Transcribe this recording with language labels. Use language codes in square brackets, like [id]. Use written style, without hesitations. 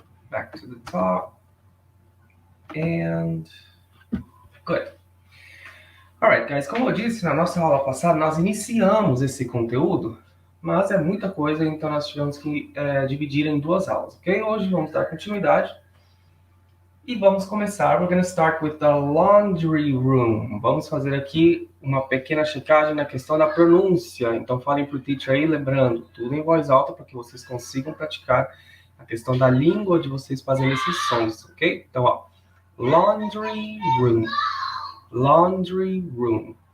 [en] Back to the top. And good. Alright, guys, [pt] como eu disse na nossa aula passada, nós iniciamos esse conteúdo, mas é muita coisa, então nós tivemos que dividir em duas aulas, ok? Hoje vamos dar continuidade e vamos começar. [en] We're going to start with the laundry room. [pt] Vamos fazer aqui uma pequena checagem na questão da pronúncia. Então falem para o teacher aí, lembrando, tudo em voz alta para que vocês consigam praticar a questão da língua de vocês fazendo esses sons, ok? [en] Então, ó, laundry room. Laundry room.